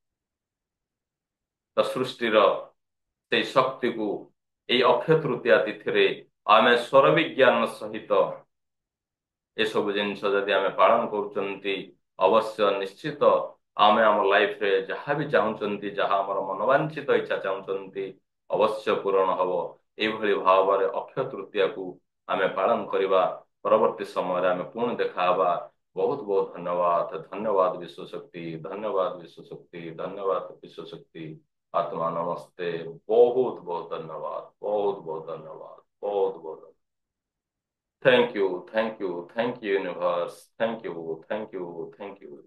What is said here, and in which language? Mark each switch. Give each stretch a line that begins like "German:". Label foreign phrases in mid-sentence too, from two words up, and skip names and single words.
Odia: ତ ସୃଷ୍ଟିର ସେଇ ଶକ୍ତିକୁ ଏଇ ଅକ୍ଷୟ ତୃତୀୟା ତିଥିରେ ଆମେ ସ୍ୱର ବିଜ୍ଞାନ ସହିତ ଏସବୁ ଜିନିଷ ଯଦି ଆମେ ପାଳନ କରୁଛନ୍ତି, ଅବଶ୍ୟ ନିଶ୍ଚିତ ଆମେ ଆମ ଲାଇଫରେ ଯାହା ବି ଚାହୁଁଛନ୍ତି, ଯାହା ଆମର ମନୋବାଞ୍ଛିତ ଇଚ୍ଛା ଚାହୁଁଛନ୍ତି, ଅବଶ୍ୟ ପୂରଣ ହବ। ଏଇଭଳି ଭାବରେ ଅକ୍ଷୟ ତୃତୀୟାକୁ ଆମେ ପାଳନ କରିବା। ପରବର୍ତ୍ତୀ ସମୟରେ ଆମେ ପୁଣି ଦେଖା ହବା। ବହୁତ ବହୁତ ଧନ୍ୟବାଦ। ଧନ୍ୟବାଦ ବିଶ୍ୱଶକ୍ତି, ଧନ୍ୟବାଦ ବିଶ୍ୱଶକ୍ତି, ଧନ୍ୟବାଦ ବିଶ୍ୱଶକ୍ତି।
Hindi: आत्मा नमस्ते। बहुत बहुत धन्यवाद, बहुत बहुत
English: धन्यवाद, बहुत बहुत thank you, thank you, thank you universe, thank you, thank you, thank you.